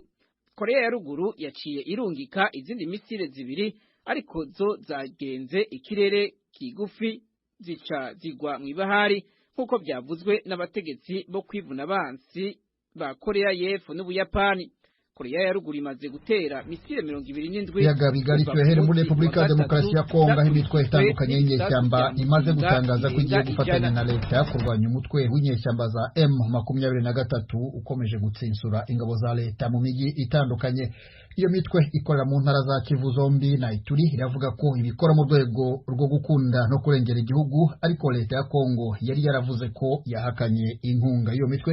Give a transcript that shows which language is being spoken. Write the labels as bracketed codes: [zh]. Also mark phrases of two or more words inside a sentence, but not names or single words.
[rn] Korea ya ruguru yaciye irungika izindi misile zibiri, ariko zo zagenze ikirere kigufi zica zigwa mw'ibahari nk'uko byavuzwe n'abategetsi bo kwivuna abansi ba Korea y'Epfo n'Ubuyapani. Korea ya ruguru imaze gutera misile 27 yaga bigari cyohere muri Republika ya Demokarasi ya Kongo aho imitwe itandukanye y'inyeshyamba imaze gutangaza ko igiye gufatanya na leta kurwanya umutwe w'inyeshyamba za M23 ukomeje gutsinsura ingabo za leta mu migi itandukanye. Iyo mitwe ikorera mu ntara za Kivu zombi na Ituri iravuga ko ibikora mu rwego rwo gukunda no kurengera igihugu, ariko leta ya Kongo yari yaravuze ko yahakanye inkunga iyo mitwe.